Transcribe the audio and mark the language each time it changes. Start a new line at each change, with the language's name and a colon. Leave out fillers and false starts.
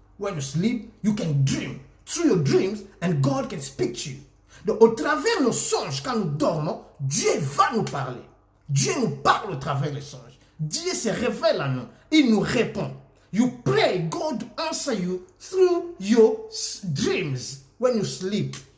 English: When you sleep, you can dream through your dreams, and God can speak to you.
French: Donc, au travers nos songes, quand nous dormons, Dieu va nous parler. Dieu nous parle au travers des songes. Dieu se révèle à nous. Il nous répond.
English: You pray, God answer you through your dreams when you sleep.